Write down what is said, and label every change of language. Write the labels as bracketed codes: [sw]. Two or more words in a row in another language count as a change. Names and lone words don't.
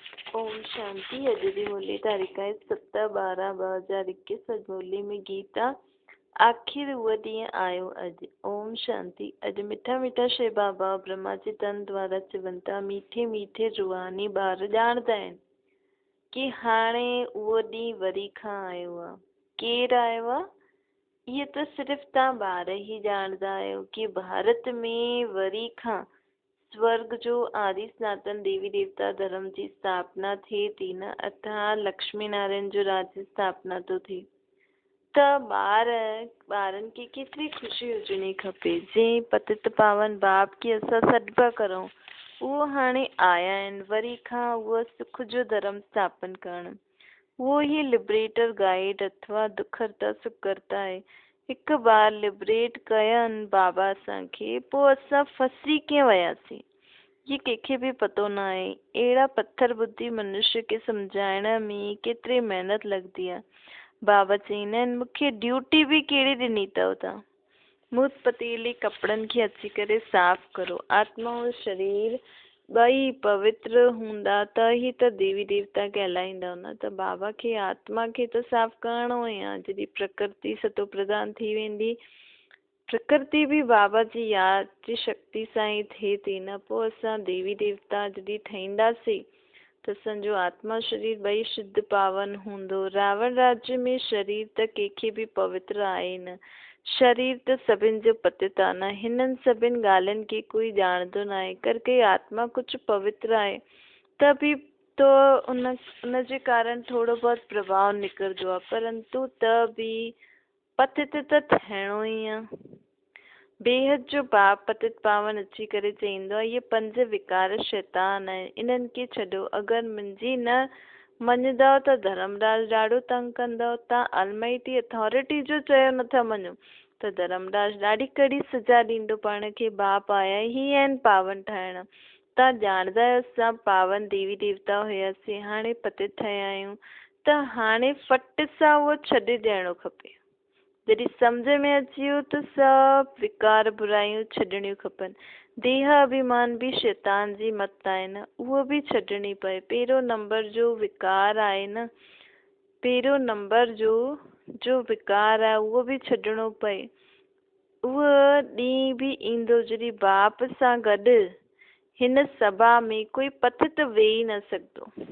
[hi] ओम शांति। [sd] अॼु जी मुरली तारीख़ आहे 7/12/2021। अॼु मुरली में गीत आहे आख़िर उहो ॾींहुं आयो अॼु। [hi] ओम शांति। [sd] अॼु मिठा मिठा शे बाबा ब्रह्मा जे तन द्वारा चवनि था, मीठे मीठे रूहानी ॿार ॼाणंदा आहिनि कि हाणे उहो ॾींहुं वरी खां आयो आहे। केरु आयो आहे? इहे त सिर्फ़ु तव्हां ॿार ई ॼाणंदा आहियो कि भारत में वरी खां स्वर्ग जो आदि सनातन देवी देवता धर्म जी स्थापना थिए थी न, अथाह लक्ष्मी नारायण जो राज जी स्थापना तो थिए। त ॿारनि खे केतिरी ख़ुशी हुजणी खपे। जंहिं पतित पावन बाप खे असां सॾु पिया करूं, उहो हाणे आया आहिनि वरी खां उहो सुख जो धर्म स्थापन करणु। उहो ई [en] liberator guide [sd] अथवा दुख हरता सुख करता आहे। हिकु बार लिबरेट कयनि बाबा असांखे, पोइ असां फसी कीअं वियासीं ये कंहिंखे बि पतो न आहे। अहिड़ा पत्थर बुद्धि मनुष्य खे सम्झाइण में केतिरी महिनत लॻंदी आहे। बाबा चईंदा आहिनि, मूंखे ड्यूटी बि कहिड़ी ॾिनी अथव तव्हां? मूत पतीली कपिड़नि खे अची करे साफ़ करो। आत्मा और शरीर ॿई पवित्र हूंदा त ई त देवी देवता कहलाईंदा न। त बाबा खे आत्मा खे त साफ़ करिणो ई आहे। जॾहिं प्रकृति सतो प्रधान थी वेंदी, प्रकृति भी बाबा जी याद जी शक्ति सां ई थिए थी न। पोइ असां देवी देवता जॾहिं ठहींदासीं त असांजो आत्मा शरीर ॿई शुद्ध पावन हूंदो। रावण राज्य में शरीर त कंहिंखे बि पवित्र आहे न। शरीर त सभिनि जो पतित आहे न। हिननि सभिनि ॻाल्हियुनि खे कोई ॼाणंदो न आहे। कर के आत्मा कुझु पवित्र आहे त बि तो उन जे कारण थोरो बहुत प्रभाव निकिरंदो आहे, परंतु त बि पतित त थियणो ई आहे। बेहद जो बाप पतित पावन अची करे चईंदो आहे, ये 5 विकार शैतान आहिनि, इन्हनि खे छॾो। अगरि मुंहिंजी न मञंदव त धर्मराज ॾाढो तंग कंदव। तव्हां [en] almighty authority [sd] जो चयो नथा मञो त धर्मराज ॾाढी कड़ी सज़ा ॾींदो। पाण खे बाप आया ई आहिनि पावन ठाहिण। तव्हां ॼाणंदा आहियो असां पावन देवी देवता हुयासीं, हाणे पतित थिया आहियूं त हाणे फट सां उहो छॾे ॾियणो खपे। जॾहिं सम्झ में अची वियो त सभु विकार बुराइयूं छॾणियूं खपनि। देह अभिमान भी शैतान जी मत आहे न, उहो बि छॾणी पए। पहिरियों नंबर जो विकार आहे न, पहिरियों नंबर जो विकार आहे उहो बि छॾणो पए। उहो ॾींहुं बि ईंदो जॾहिं बाप सां गॾु हिन सभा में कोई पतित वेही न सघंदो।